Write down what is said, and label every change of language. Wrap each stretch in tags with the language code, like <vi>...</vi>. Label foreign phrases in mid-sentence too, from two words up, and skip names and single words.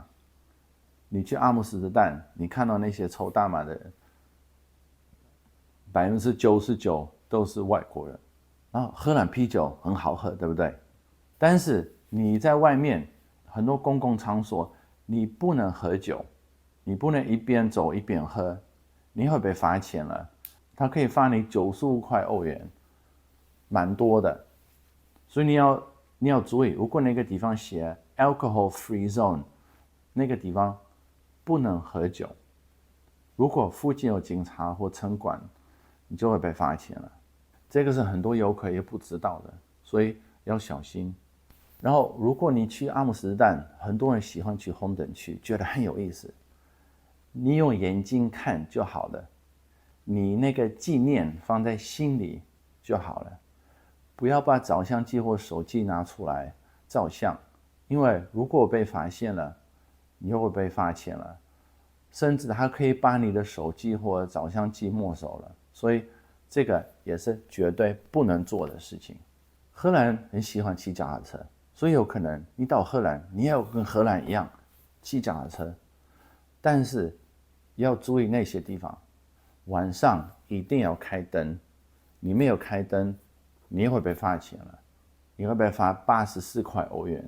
<zh>你去阿姆斯特丹，你看到那些抽大麻的人，99%都是外國人。然後荷蘭啤酒很好喝，對不對？但是你在外面很多公共場所，你不能喝酒，你不能一邊走一邊喝，你會被罰錢了。他可以罰你95塊歐元，蠻多的。所以你要注意，如果那個地方寫</zh> <en>alcohol free zone，</en> <zh>那個地方不能喝酒。如果附近有警察或城管，你就會被罰錢了。這個是很多遊客也不知道的，所以要小心。然後，如果你去阿姆斯特丹，很多人喜歡去紅燈區，覺得很有意思。你用眼睛看就好了。你那個紀念放在心裡就好了，不要把照相機或手機拿出來照相，因為如果被發現了，你又会被罰錢了，甚至還可以把你的手機或照相機沒收了，所以這個也是絕對不能做的事情。荷蘭人很喜歡騎腳踏車， 所以有可能你到荷蘭，你也要跟荷蘭一樣騎腳踏車，但是要注意那些地方，晚上一定要開燈，你沒有開燈，你也會被罰錢了，你會被罰84塊歐元。</zh>